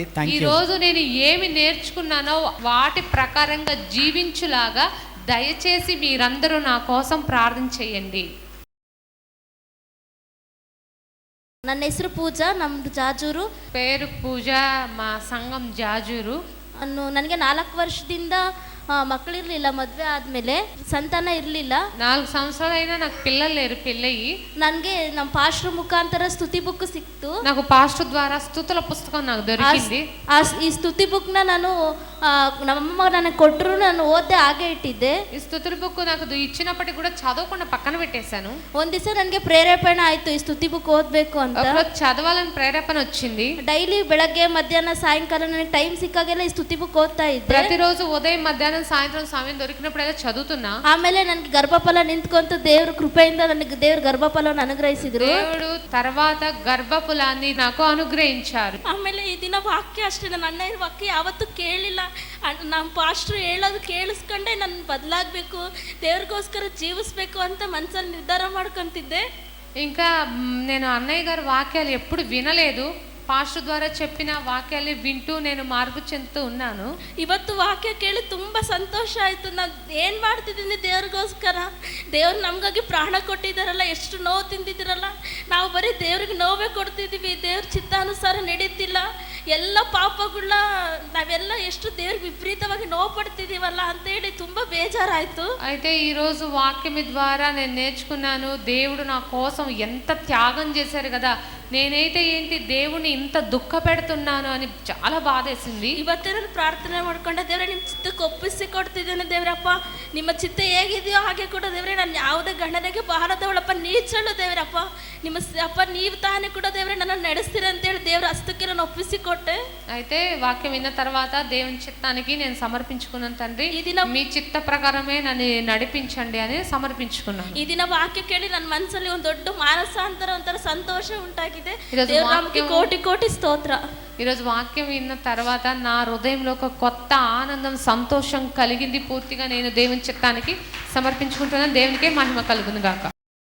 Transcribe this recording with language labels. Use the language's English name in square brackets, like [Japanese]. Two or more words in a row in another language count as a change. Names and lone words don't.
[English] ಥ್ಯಾಂಕ್ [Telugu] ఈ [English] ಯು. [Telugu] రోజు నేను ఏమి నేర్చుకున్నానో వాటి ప్రకారంగా జీవించులాగా దయచేసి మీరందరూ నా కోసం ప్రార్థన చేయండి. [Kannada] ನನ್ನ ಹೆಸರು ಪೂಜಾ, ನಮ್ಮದು ಜಾಜೂರು. [Telugu] పేరు పూజ, మా సంఘం జాజూరు. [Kannada] ನನಗೆ 4 ವರ್ಷದಿಂದ ಮಕ್ಕಳಿರಲಿಲ್ಲ. ಮದುವೆ ಆದಮೇಲೆ ಸಂತಾನ ಇರಲಿಲ್ಲ. [Telugu] 4 సంవత్సరాలైనా నాకు పిల్లలు లేరు. పెళ్ళయి [Kannada] ನನಗೆ ನಮ್ಮ ಪಾಸ್ಟರ್ ಮುಖಾಂತರ ಸ್ತುತಿ ಬುಕ್ ಸಿಕ್ತು. [Telugu] నాకు పాస్టర్ ద్వారా స్తుతుల పుస్తకం నాకు దొరికింది. [Kannada] ಈ ಸ್ತುತಿ ಬುಕ್ನ ನಾನು ನಮ್ಮಮ್ಮ ನನಗೆ ಕೊಟ್ಟರು, ನಾನು ಓದ್ದೆ ಹಾಗೆ ಇಟ್ಟಿದ್ದೆ. [Telugu] ఈ స్తుతుల బుక్ నాకు ఇచ్చినప్పటికీ కూడా చదవకుండా పక్కన పెట్టేశాను. [Kannada] ಒಂದ್ ದಿವಸ ನನಗೆ ಪ್ರೇರೇಪಣೆ ಆಯ್ತು ಈ ಸ್ತುತಿ ಬುಕ್ ಓದ್ಬೇಕು ಅಂತ. [Telugu] ఒకరోజు చదవాలని ప్రేరేపణ వచ్చింది. [Kannada] ಡೈಲಿ ಬೆಳಗ್ಗೆ ಮಧ್ಯಾಹ್ನ ಸಾಯಂಕಾಲ ನನಗೆ ಟೈಮ್ ಸಿಕ್ಕಾಗೆಲ್ಲ ಈ ಸ್ತುತಿ ಬುಕ್ ಓದ್ತಾ ಇದ್ದೆ. [Telugu] ప్రతిరోజు ఉదయం మధ్యాహ్నం సాయంత్రం సమయం దొరికినప్పుడైనా చదువుతున్నా. [Kannada] ಆಮೇಲೆ ನನಗೆ ಗರ್ಭಫಲ ನಿಂತ್ಕೊಂತ ದೇವ್ರ ಕೃಪೆಯಿಂದ ನನಗೆ ದೇವ್ರ ಗರ್ಭಫಲವನ್ನು ಅನುಗ್ರಹಿಸಿದ್ರು. [Telugu] దేవుడు తర్వాత గర్భఫలాన్ని నాకు అనుగ్రహించారు. [Kannada] ಆಮೇಲೆ ಈ ದಿನ ವಾಕ್ಯ ಅಷ್ಟೇ, ನನ್ನ ಅಣ್ಣ ವಾಕ್ಯ ಯಾವತ್ತೂ ಕೇಳಿಲ್ಲ. ನಮ್ಮ ಪಾಸ್ಟ್ರು ಹೇಳೋದು ಕೇಳಿಸ್ಕೊಂಡೆ ನಾನು ಬದಲಾಗಬೇಕು, ದೇವ್ರಿಗೋಸ್ಕರ ಜೀವಿಸ್ಬೇಕು ಅಂತ ಮನಸ್ಸಲ್ಲಿ ನಿರ್ಧಾರ ಮಾಡ್ಕೊಂತಿದ್ದೆ. [Telugu] ఇంకా నేను అన్నయ్య గారి వాక్యాలు ఎప్పుడు వినలేదు. పాస్టర్ ద్వారా చెప్పిన వాక్యాలు వింటూ నేను మార్పు చెందుతూ ఉన్నాను. [Kannada] ಇವತ್ತು ವಾಕ್ಯ ಕೇಳಿ ತುಂಬ ಸಂತೋಷ ಆಯಿತು. ನಾನು ಏನು ಮಾಡ್ತಿದ್ದೀನಿ ದೇವ್ರಿಗೋಸ್ಕರ, ದೇವ್ರು ನಮಗಾಗಿ ಪ್ರಾಣ ಕೊಟ್ಟಿದ್ದಾರಲ್ಲ, ಎಷ್ಟು ನೋವು ತಿಂದಿದ್ದೀರಲ್ಲ, ನಾವು ಬರೀ ದೇವ್ರಿಗೆ ನೋವೇ ಕೊಡ್ತಿದ್ದೀವಿ, ದೇವ್ರ ಚಿತ್ತಾನುಸಾರ ನಡೀತಿಲ್ಲ, ಎಲ್ಲ ಪಾಪಗಳನ್ನ ನಾವೆಲ್ಲ ಎಷ್ಟು ದೇವ್ರಿಗೆ ವಿಪರೀತವಾಗಿ ನೋವು ಪಡ್ತಿದ್ದೀವಲ್ಲ ಅಂತೇಳಿ ತುಂಬ ಬೇಜಾರಾಯಿತು. [Telugu] అయితే ఈరోజు వాక్యం ద్వారా నేను నేర్చుకున్నాను, దేవుడు నా కోసం ఎంత త్యాగం చేశారు కదా, నేనైతే ఏంటి దేవుని ఇంత దుఃఖ పెడుతున్నాను అని చాలా బాధేసింది. [Kannada] ಇವತ್ತೇ ನಾನು ಪ್ರಾರ್ಥನೆ ಮಾಡ್ಕೊಂಡೆ, ದೇವರೇ ನಿಮ್ಮ ಚಿತ್ತಕ್ಕೆ ಒಪ್ಪಿಸಿ ಕೊಡ್ತಿದ್ದೇನೆ ದೇವರಪ್ಪ, ನಿಮ್ಮ ಚಿತ್ತ ಹೇಗಿದೆಯೋ ಹಾಗೆ ಕೂಡ ದೇವರೇ, ನಾನು ಯಾವುದೇ ಗಂಡನಿಗೆ ಬಾರದವಳಪ್ಪ, ನೀಚಳು ದೇವರಪ್ಪ, ನಿಮ್ಮ ಅಪ್ಪ ನೀವು ತಾನೇ ಕೂಡ ದೇವರೇ ನನ್ನ ನಡೆಸ್ತೀರ ಅಂತೇಳಿ ದೇವರ ಹಸ್ತಕ್ಕೆ ನಾನು ಒಪ್ಪಿಸಿಕೊಟ್ಟೆ. [Telugu] అయితే వాక్యం విన్న తర్వాత దేవుని చిత్తానికి నేను సమర్పించుకున్నాను. తండ్రి ఈ దిన మీ చిత్త ప్రకారమే నన్ను నడిపించండి అని సమర్పించుకున్నాను. [Kannada] ಈ ದಿನ ವಾಕ್ಯ ಕೇಳಿ ನನ್ನ ಮನಸ್ಸಲ್ಲಿ ಒಂದು ದೊಡ್ಡ ಮಾನಸಾಂತರ, ಒಂಥರ ಸಂತೋಷ ಉಂಟಾಗಿದೆ. [Telugu] ఈరోజు [Kannada] ದೇವರ ನಾಮಕ್ಕೆ ಕೋಟಿ ಕೋಟಿ ಸ್ತೋತ್ರ. [Telugu] ఈరోజు వాక్యం విన్న తర్వాత నా హృదయంలో ఒక కొత్త ఆనందం, సంతోషం కలిగింది. పూర్తిగా నేను దేవుని చిత్తానికి సమర్పించుకుంటున్నాను. దేవునికే మహిమ కలుగును గాక.